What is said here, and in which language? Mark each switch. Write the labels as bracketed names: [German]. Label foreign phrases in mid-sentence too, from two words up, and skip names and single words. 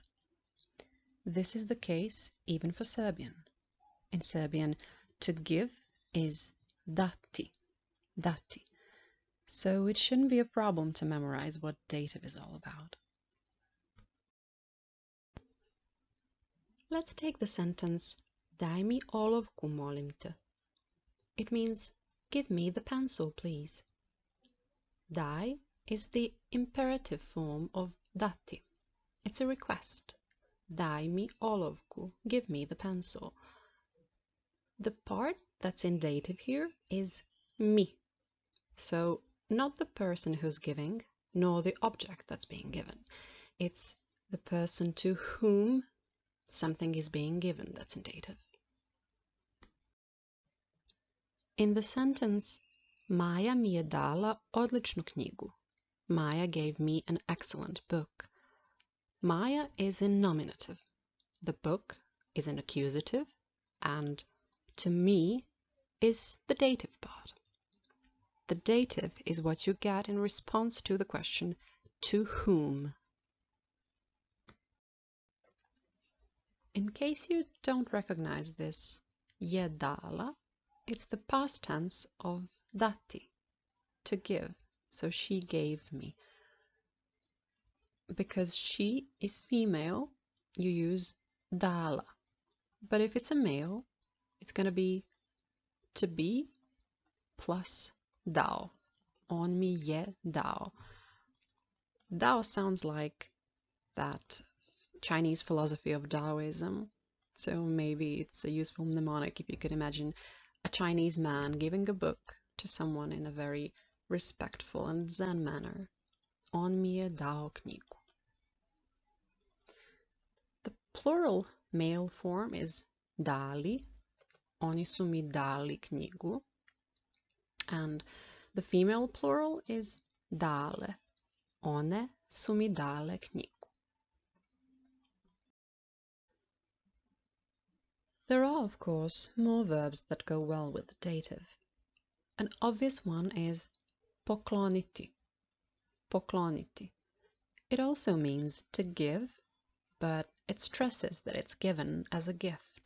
[English] This is the case even for Serbian. In Serbian, to give is [Serbian] dati, dati. [English] So it shouldn't be a problem to memorize what dative is all about. Let's take the sentence [Serbian] Daj mi olovku, molim te. [English] It means give me the pencil, please. Daj is the imperative form of dati. It's a request. [Serbian] Daj mi olovku, [English] give me the pencil. The part that's in dative here is mi. So not the person who's giving, nor the object that's being given. It's the person to whom something is being given that's in dative. In the sentence, [Serbian] Maja mi je dala odličnu knjigu. [English] Maja gave me an excellent book. Maja is in nominative. The book is in accusative, and to me is the dative part. The dative is what you get in response to the question, to whom? In case you don't recognize this, [Serbian] je dala, [English] it's the past tense of dati, to give. So she gave me. Because she is female, you use dala. But if it's a male, it's going to be plus dao. [Serbian] On mi je dao. [English] Dao sounds like that Chinese philosophy of Taoism. So maybe it's a useful mnemonic if you could imagine a Chinese man giving a book to someone in a very respectful and zen manner. [Serbian] On mi je dao knjigu. [English] The plural male form is dali. [Serbian] Oni su mi dali knjigu. [English] And the female plural is dale. [Serbian] One su mi dale knjigu. [English] There are, of course, more verbs that go well with the dative. An obvious one is pokloniti. Pokloniti. It also means to give, but it stresses that it's given as a gift.